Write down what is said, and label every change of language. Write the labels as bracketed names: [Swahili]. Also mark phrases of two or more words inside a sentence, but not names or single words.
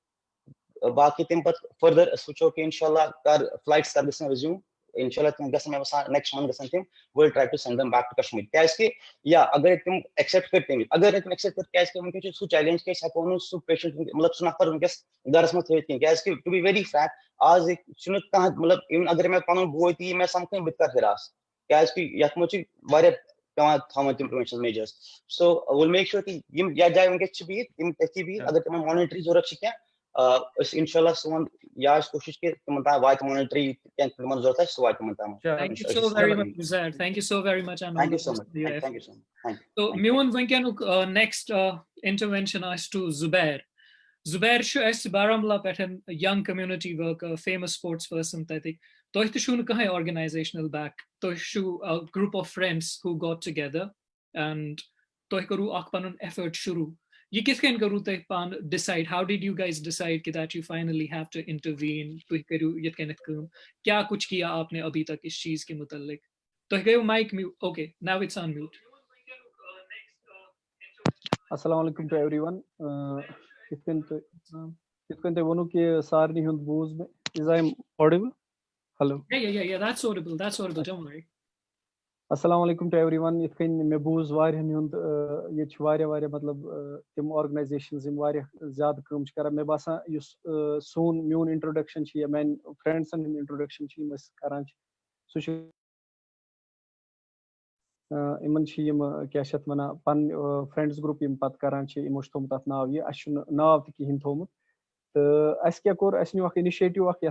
[Kashmiri] باقٕے تَمہِ پَتہٕ فٔردر أسۍ وٕچھو کہِ اِنشاء اللہ کر فلایٹٕس کر گژھن رِزیوٗم اِنشاء اللہ تِم گژھن مےٚ باسان [English] next month [Kashmiri] گژھن تِم [English] will try to send them back to [Kashmiri] کشمیٖر کیازِ کہِ یا اگرے تِم ایکسیپٹ کٔرۍ تٔمِس اگر نہٕ تِم ایکسیپٹ کٔرۍ کیازِ کہِ وٕنکیٚس چھُ سُہ چیلینج کہِ أسۍ ہٮ۪کو نہٕ سُہ پیشنٹ مطلب سُہ نفر وٕنکیٚس گرس منٛز تھٲوِتھ کِہینۍ کیازِ کہِ [English] to be very frank [Kashmiri] آز چھُنہٕ کانٛہہ مطلب اِوٕن اگر مےٚ پنُن بوے تہِ یی مےٚ سَمکھٕنۍ بہٕ تہِ کرٕ ہِراس کیازِ کہِ یَتھ منٛز چھِ واریاہ پیوان تھاوٕنۍ تِم [English] preventional measures so will make sure [Kashmiri] کہِ یِم یتھ جایہِ وٕنکیٚس چھِ بِہِتھ تِم تٔتھی بِہِتھ اگر تِمن مانِٹری ضوٚرتھ چھِ کینٛہہ أسۍ اِنشاء اللہ سون یہِ آسہِ کوٗشِش کہِ تِمن تام واتہِ مانِٹری کینٛہہ تِمن ضوٚرتھ آسہِ سُہ واتہِ تِمن تام [English] Thank you so very much, Uzair. Thank you so very much. Thank you so much. Thank you so much. Thank you. So, [Kashmiri] میون وٕنکیٚنُک [English] next intervention [Kashmiri] آسہِ to Zubair. Zubair چھُ اَسہِ بارہمولہ پٮ۪ٹھ [English] young community worker, famous sports person [Kashmiri] تَتِکۍ تۄہہِ تہِ چھُو نہٕ کٕہٕنۍ [English] organizational back [Kashmiri] تۄہہِ چھُو [English] a group of friends who got together [Kashmiri] and تۄہہِ کوٚروٕ اکھ پنُن effort شروٗع یہِ کِتھ کٔنۍ کوٚروٕ تۄہہِ پانہٕ [English] decide how did you guys decide [Kashmiri] کہ [English] that you finally have to intervene [Kashmiri] تُہۍ کٔرِو یِتھ کٔنٮ۪تھ کٲم کیٛاہ [Urdu] کچھ کیا آپ نے ابھی تک اس چیز کے متعلق [Kashmiri] تۄہہِ گٔیو [English] mic mute okay now it's on mute. [Kashmiri] السلام علیکم [English] to everyone [Kashmiri] یِتھ کٔنۍ تۄہہِ ووٚنوٕ کہِ سارنٕے ہُنٛد بوٗز مےٚ از [English] I am audible hello yeah that's audible don't worry. [Kashmiri] السلام علیکم [English] to everyone [Kashmiri] یِتھ کٔنۍ مےٚ بوٗز واریاہن ہُنٛد ییٚتہِ چھِ واریاہ مطلب تِم آرگنایزیشنز یِم واریاہ زیادٕ کٲم چھِ کران مےٚ باسان یُس میون انٹروڈکشن چھُ یا میانہِ فرینڈسن ہُنٛد انٹروڈکشن چھُ یِم أسۍ کران چھِ سُہ چھُ یِمن چھِ یِم کیٛاہ چھِ اَتھ وَنان پَنٕنۍ فرٛٮ۪نٛڈٕز گرُپ یِم پَتہٕ کران چھِ یِمو چھُ تھوٚمُت اَتھ ناو یہِ اَسہِ چھُنہٕ ناو تہِ کِہیٖنۍ تھوٚمُت تہٕ اَسہِ کیٛاہ کوٚر اَسہِ نیوٗ اکھ اِنِشیٹِو اکھ